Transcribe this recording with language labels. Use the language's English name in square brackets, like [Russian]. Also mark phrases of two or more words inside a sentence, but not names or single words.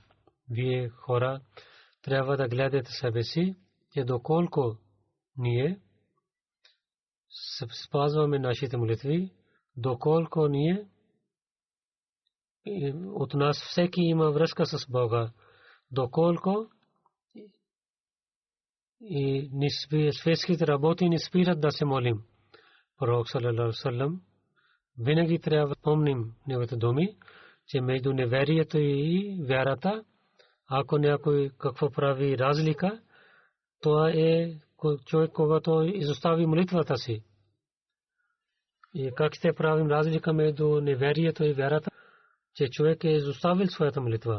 [Bulgarian] Вие хора трябва да гледате себе си, че доколко ние спазваме нашите молитви, доколко ние от нас всеки има връзка с Бога, доколко и светските работи ни спират да се молим. Пророк [Arabic] صلى الله عليه وسلم [Bulgarian] винаги трябва да помним неговите думи, че между неверието и вярата, ако някой какво прави разлика, това е човек, когато изостави молитвата си. И как ще правим разлика между неверието и вярата, че човек е изоставил своята молитва.